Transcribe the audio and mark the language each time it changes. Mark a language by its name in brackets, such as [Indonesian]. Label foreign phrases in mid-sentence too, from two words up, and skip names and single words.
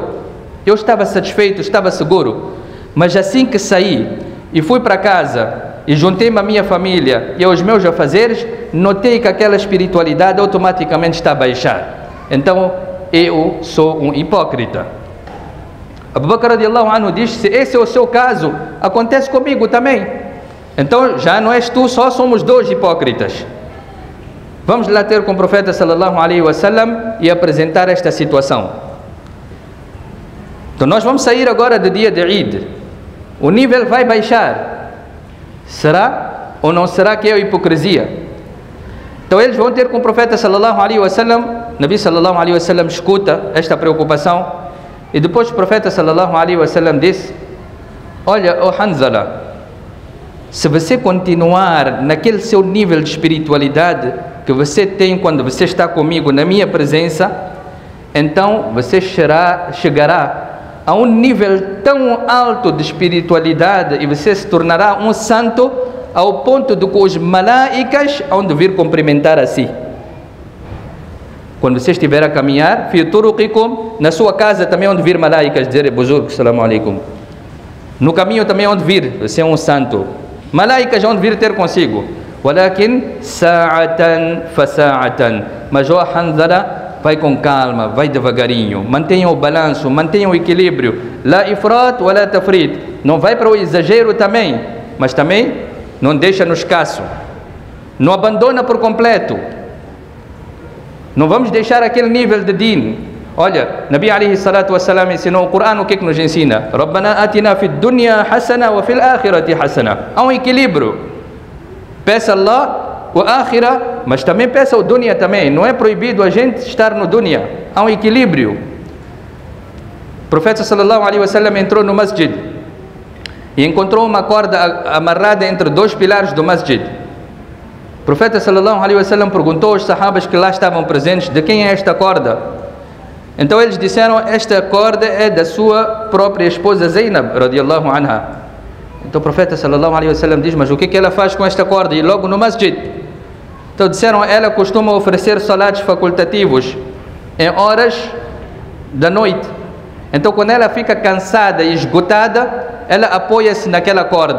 [Portuguese] Eu estava satisfeito, estava seguro. Mas assim que saí e fui para casa e juntei-me à minha família e aos meus afazeres, notei que aquela espiritualidade automaticamente está a baixar. Então eu sou um hipócrita. Abu Bakr [Arabic] رضي الله عنه [Portuguese] diz: se esse é o seu caso, acontece comigo também. Então já não és tu, só somos dois hipócritas. Vamos lá ter com o profeta [Arabic] صلى الله عليه وسلم [Portuguese] e apresentar esta situação. Então nós vamos sair agora do dia de Eid. O nível vai baixar. Será ou não será que é hipocrisia? Então eles vão ter com o profeta [Arabic] صلى الله عليه وسلم. نبي صلى الله عليه وسلم [Portuguese] escuta esta preocupação e depois o profeta [Arabic] صلى الله عليه وسلم [Portuguese] disse: olha, oh Hanzala, se você continuar naquele seu nível de espiritualidade que você tem quando você está comigo na minha presença, então você chegará a um nível tão alto de espiritualidade e você se tornará um santo ao ponto de que os malaicas hão de vir cumprimentar a si. Quando você estiver a caminhar, [Arabic] في طرقكم, [Portuguese] na sua casa também hão de vir malaicas dizer: [Arabic] Buzurg, سلام عليكم. [Portuguese] No caminho também hão de vir, você é um santo. Malaicas hão de vir ter consigo. [Arabic] ولكن ساعة فساعة. [Portuguese] Mas o Hanzala, vai com calma, vai devagarinho, mantenha o balanço, mantenha o equilíbrio. [Arabic] لا إفراط ولا تفريط. [Portuguese] Não vai para o exagero também, mas também não deixa no escasso. Não abandona por completo. Não vamos deixar aquele nível de din. Olha, [Arabic] نبي عليه الصلاة والسلام [Portuguese] ensinou o Corão, o que é que nos ensina? [Arabic] ربنا آتنا في الدنيا حسنة وفي الآخرة حسنة. [Portuguese] Há um equilíbrio. Peça Allah o akhirah, mas também peça o dunya também. Não é proibido a gente estar no dunya. Há um equilíbrio. O profeta [Arabic] صلى الله عليه وسلم [Portuguese] entrou no masjid e encontrou uma corda amarrada entre dois pilares do masjid. O profeta [Arabic] صلى الله عليه وسلم [Portuguese] perguntou aos sahabas que lá estavam presentes: de quem é esta corda? Então eles disseram: esta corda é da sua própria esposa Zainab [Arabic] رضي الله عنها. [Portuguese] Então o profeta [Arabic] صلى الله عليه وسلم [Portuguese] diz: mas o que ela faz com esta corda? E logo no masjid. Então disseram, ela costuma oferecer salatos facultativos em horas da noite. Então quando ela fica cansada e esgotada, ela apoia-se naquela corda.